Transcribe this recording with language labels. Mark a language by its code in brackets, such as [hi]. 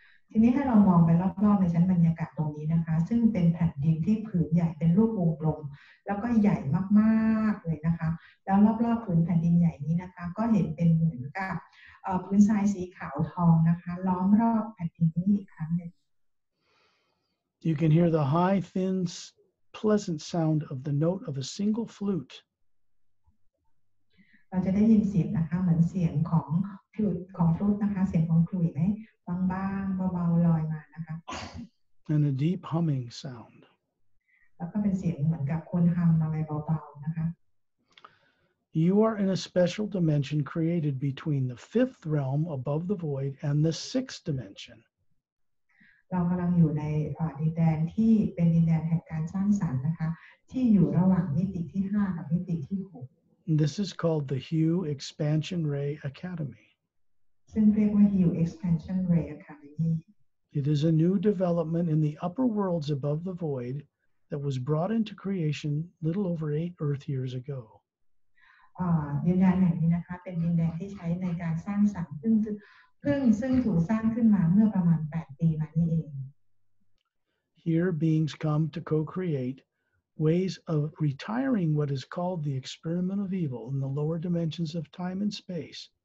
[th] ทีนี้ให้เรามองไปรอบๆในชั้นบรรยากาศตรงนี้นะคะซึ่งเป็นแผ่นดินที่ผืนใหญ่เป็นรูปวงกลมแล้วก็ใหญ่มากๆเลยนะคะแล้วรอบๆผืนแผ่นดินใหญ่นี้นะคะก็เห็นเป็นเหมือนกับพื้นทรายสีขาวทองนะคะล้อมรอบแผ่นดินนี้อีกครั้งหนึ่ง [en] You can hear the high, thin, pleasant sound of the note of a single flute. [th] เราจะได้ยินเสียงนะคะเหมือนเสียงของฟลูตนะคะเสียงของขลุ่ยไหมบางๆเบาๆลอยมานะคะ [en] And a deep humming sound. [th] แล้วก็เป็นเสียงเหมือนกับคนฮัมอะไรเบาๆนะคะ [en] You are in a special dimension created between the 5th realm above the void and the 6th dimension. [th] เรากำลังอยู่ในดินแดนที่เป็นดินแดนแห่งการสร้างสรรค์นะคะที่อยู่ระหว่างมิติที่5กับมิติที่6 [en] This is called the Hue Expansion Ray Academy. [th] ซึ่งเรียกว่า Hue Expansion Ray Academy. [en] It is a new development in the upper worlds above the void that was brought into creation little over 8 Earth years ago. [th] ดินแดนแห่งนี้นะคะเป็นดินแดนที่ใช้ในการสร้างสรรค์ซึ่ง ซึ่งถูกสร้างขึ้นมาเมื่อประมาณ8 ปีมานี่เอง [en] Here, beings come to co-create ways of retiring what is called the experiment of evil in the lower dimensions of time and space